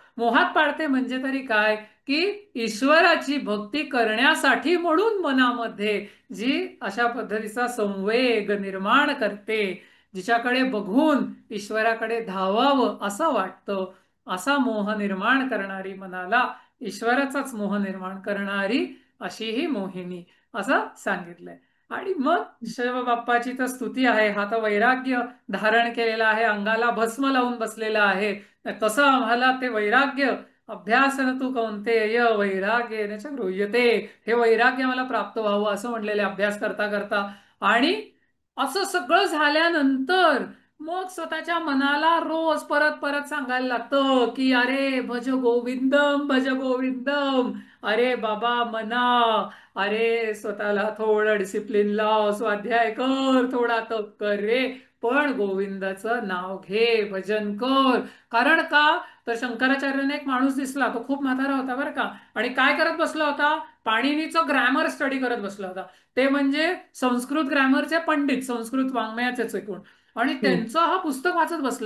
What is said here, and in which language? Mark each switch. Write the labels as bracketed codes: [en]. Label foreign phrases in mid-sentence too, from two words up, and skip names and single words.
[mr] मोहात पाडते म्हणजे तरी काय, की ईश्वराची भक्ती करण्यासाठी म्हणून मनामध्ये जी अशा पद्धतीचा संवेग निर्माण करते, जिच्याकडे बघून ईश्वराकडे धावावं असं वाटतं, असा मोह निर्माण करणारी, मनाला ईश्वराचाच मोह निर्माण करणारी अशी ही मोहिनी, असं सांगितलंय. आणि मग शिवबाप्पाची तर स्तुती आहे, हा तर वैराग्य धारण केलेला आहे, अंगाला भस्म लावून बसलेला आहे, तसं आम्हाला ते वैराग्य [sa] अभ्यासन तू कौंतेय वैराग्य गृह्यते, [mr] हे वैराग्य मला प्राप्त व्हावं असं म्हणलेले अभ्यास करता करता. आणि असं सगळं झाल्यानंतर मग स्वतःच्या मनाला रोज परत परत सांगायला लागतं की अरे [sa] भज गोविंदम भज गोविंदम, [mr] अरे बाबा मना, अरे स्वतःला थोडं डिसिप्लिन लाव, स्वाध्याय कर, थोडा तप कर रे, पण गोविंदाचं नाव घे, भजन कर. कारण का, तर शंकराचार्याने एक माणूस दिसला, तो खूप म्हातारा होता बरं का, आणि काय करत बसला होता, पाणिनीचं [en] grammar study [mr] करत बसला होता, ते म्हणजे संस्कृत ग्रॅमरचे पंडित, संस्कृत वाङ्मयाचे चेकून, आणि त्यांचं हा पुस्तक वाचत बसलाय.